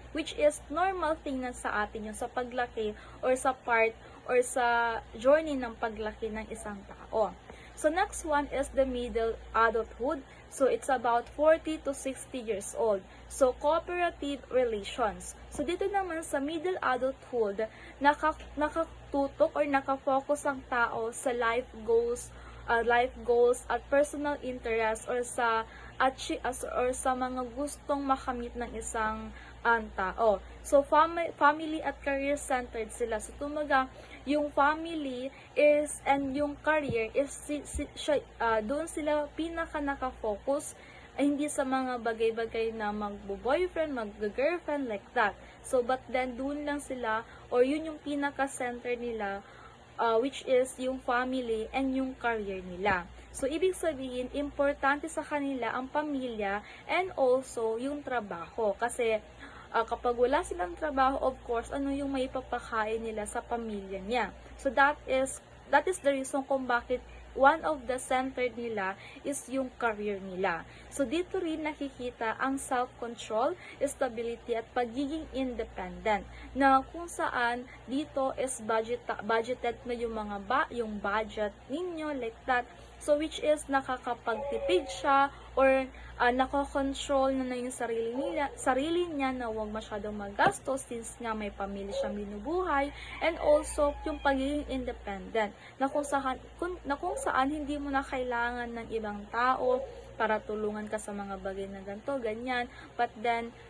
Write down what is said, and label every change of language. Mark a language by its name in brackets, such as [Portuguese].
[English] Which is normal thing [Filipino] na sa atin yung sa paglaki or sa part or sa journey ng paglaki ng isang tao. [English] So, next one is the middle adulthood. So, it's about 40 to 60 years old. So, cooperative relations. [Filipino] So, dito naman sa middle adulthood, nakatutok or nakafocus ang tao sa life goals life goals at personal interest or sa mga gustong makamit ng isang tao. So family at career centered sila. So tumaga yung family is and yung career is doon sila pinaka nakafocus, hindi sa mga bagay-bagay na magbo-boyfriend, mag-girlfriend, [English] like that. [Filipino] So, but then, doon lang sila, or yun yung pinaka-center nila, which is yung family and yung career nila. So, ibig sabihin, importante sa kanila ang pamilya and also yung trabaho. Kasi, kapag wala silang trabaho, of course, ano yung may papakain nila sa pamilya niya. [English] So, that is the reason [Filipino] kung bakit one of the center nila is yung career nila. So, dito rin nakikita ang self-control, stability, at pagiging independent, na kung saan dito is budgeted na yung budget ninyo, [English] like that. [Filipino] So, which is nakakapagtipid siya or nako-control na yung sarili niya na huwag masyadong magastos since nga may pamilya siyang binubuhay, and also yung pagiging independent na kung saan hindi mo na kailangan ng ibang tao para tulungan ka sa mga bagay na ganito, ganyan, [English] but then